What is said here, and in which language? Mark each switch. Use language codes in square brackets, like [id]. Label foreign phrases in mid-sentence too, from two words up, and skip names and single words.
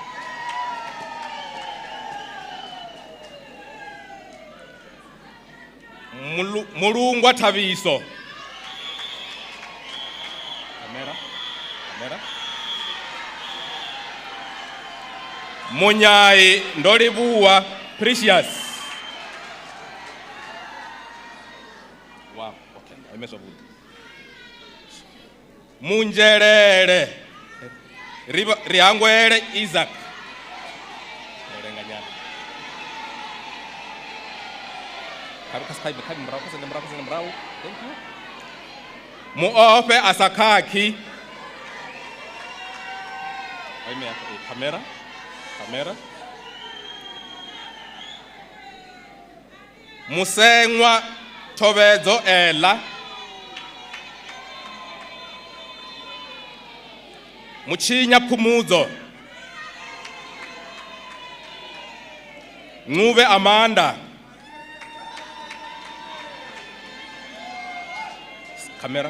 [en] Mulungwa Taviso. Camera. Munyai Ndoribua Precious. Wow, okay, I mess up with. Munjerere Riangwere Isaac. Thank you. Muope Asakaki. Camera. Musengwa Tovezo Ella. Muchinya Pumuzo. Nguve Amanda. Kamera.